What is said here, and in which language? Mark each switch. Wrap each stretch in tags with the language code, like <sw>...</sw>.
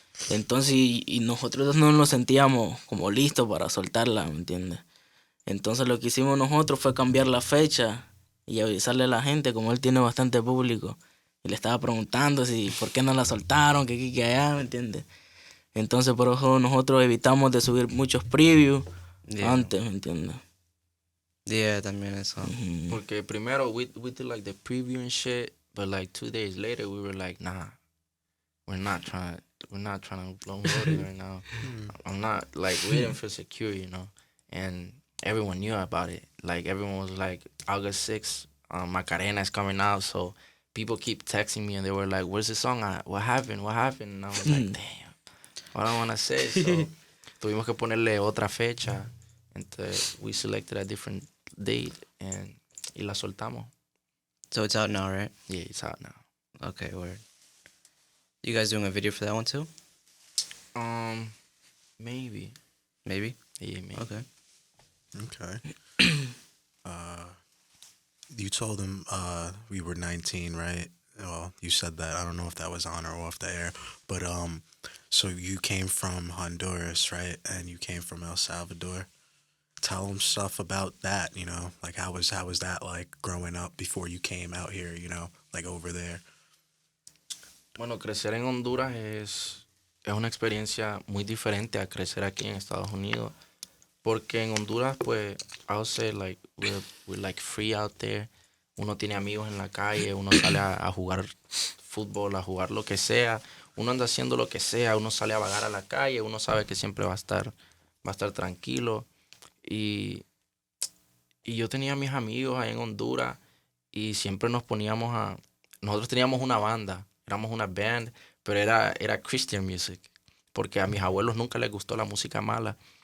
<es>Entonces, y nosotros no nos sentíamos como listos para soltarla, ¿me entiendes? Entonces lo que hicimos nosotros fue cambiar la fecha y avisarle a la gente, como él tiene bastante público. Y le estaba preguntando si por qué no la soltaron, que aquí, que allá, ¿me entiendes? Entonces por eso nosotros evitamos de subir muchos previews antes, ¿me entiendes? Yeah, también eso. Porque primero</es> <en>we did like the preview and shit, but like 2 days later we were like, nah, we're not trying to blow Roddy right now. I'm not, like, we didn't feel secure, you know, and everyone knew about it. Like, everyone was like, August 6th, Macarena is coming out, so people keep texting me and they were like, where's the song at? What happened? And I was like, damn, what I want to say.</en> <es>So tuvimos que ponerle otra fecha. Entonces</es> <en>we selected a different date</en> <es>y la soltamos.</es> <en>So it's out now, right? Yeah, it's out now. Okay, word. You guys doing a video for that one too? Maybe. Maybe? Yeah, maybe. Okay. You told him we were 19, right? Well, you said that. I don't know if that was on or off the air, but so you came from Honduras, right? And you came from El Salvador. Tell him stuff about that, you know, like how was that like growing up before you came out here, you know, like over there?</en> <es>Bueno, crecer en Honduras es una experiencia muy diferente a crecer aquí en Estados Unidos. Porque en Honduras, pues,</es> <en>I would say, like, we're like free out there.</en> <es>Uno tiene amigos en la calle, uno sale a jugar fútbol, a jugar lo que sea. Uno anda haciendo lo que sea, uno sale a vagar a la calle, uno sabe que siempre va a estar tranquilo. Y yo tenía mis amigos ahí en Honduras y siempre nosotros teníamos una banda, éramos una band, pero era Christian music, porque a mis abuelos nunca les gustó la música mala.</es>